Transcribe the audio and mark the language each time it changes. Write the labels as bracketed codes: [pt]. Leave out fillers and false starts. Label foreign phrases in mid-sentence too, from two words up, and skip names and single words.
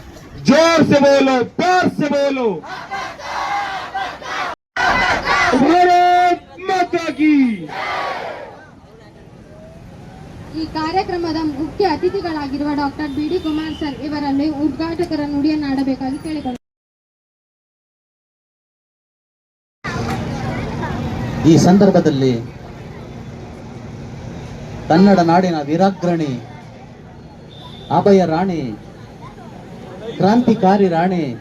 [hi] जोर से बोलो, प्यार से बोलो, भारत माता की. [kn] ಈ ಕಾರ್ಯಕ್ರಮದ ಮುಖ್ಯ ಅತಿಥಿಗಳಾಗಿರುವ ಡಾಕ್ಟರ್ ಬಿ.ಡಿ. ಕುಮಾರ್ ಸರ್ ಇವರಲ್ಲಿ ಉದ್ಘಾಟಕರ ನುಡಿಯನ್ನಾಡಬೇಕಾಗಿ ಕೇಳಿಕೊಂಡರು. ಈ ಸಂದರ್ಭದಲ್ಲಿ ಕನ್ನಡ ನಾಡಿನ ವೀರಾಗ್ರಣಿ, ಅಭಯ ರಾಣಿ, ಕ್ರಾಂತಿಕಾರಿ ರಾಣಿ,